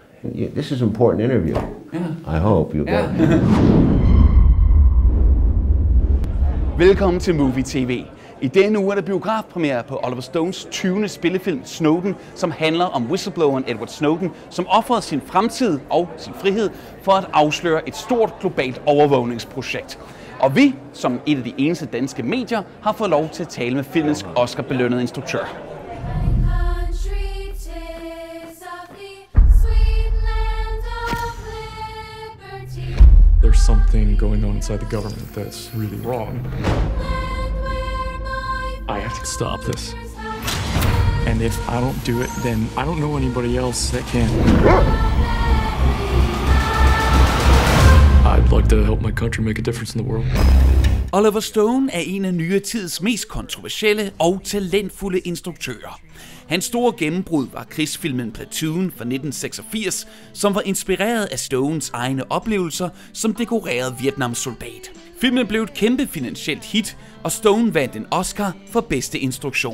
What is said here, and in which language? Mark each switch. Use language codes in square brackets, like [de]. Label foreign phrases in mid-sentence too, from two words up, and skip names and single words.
[en] This is an important interview. Yeah. I hope you'll get it. [da] Velkommen til Moovy TV. I denne uge er der biografpremiere på Oliver Stones 20. spillefilm Snowden, som handler om whistlebloweren Edward Snowden, som ofrede sin fremtid og sin frihed for at afsløre et stort globalt overvågningsprojekt. Og vi, som et af de eneste danske medier, har fået lov til at tale med filmens Oscar-belønnede instruktør. [en] There's something going on inside the government that's really wrong. I have to stop this. And if I don't do it, then I don't know anybody else that can. I'd like to help my country make a difference in the world. [da] Oliver Stone er en af nyere tids mest kontroversielle og talentfulde instruktører. Hans store gennembrud var krigsfilmen Platoon fra 1986, som var inspireret af Stones egne oplevelser som dekoreret Vietnamsoldat. Filmen blev et kæmpe finansielt hit, og Stone vandt en Oscar for bedste instruktion.